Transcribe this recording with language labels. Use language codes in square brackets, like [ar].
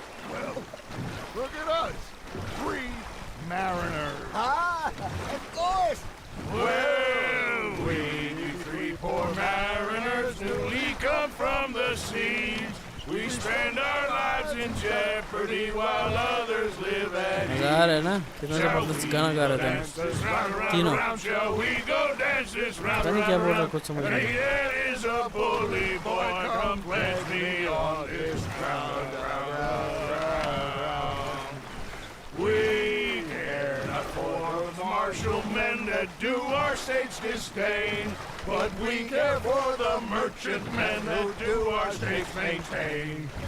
[en] Well, look at us. 3 mariners. Ah, of course. Well, we 3 poor mariners newly come from the seas. We spend our lives in jeopardy while others live at ease. [hi] मजा आ रहा है ना कितना जबरदस्त गाना गा रहे थे तीनों [en] Shall we go dance this round [hi] पता नहीं क्या बोल रहा [en] around? [hi] कुछ समझ नहीं आया। [en] There is a bully boy, come pledge me on this ground. We care not for the martial men that do our state's disdain, but we care for the merchant men that do our state's maintain.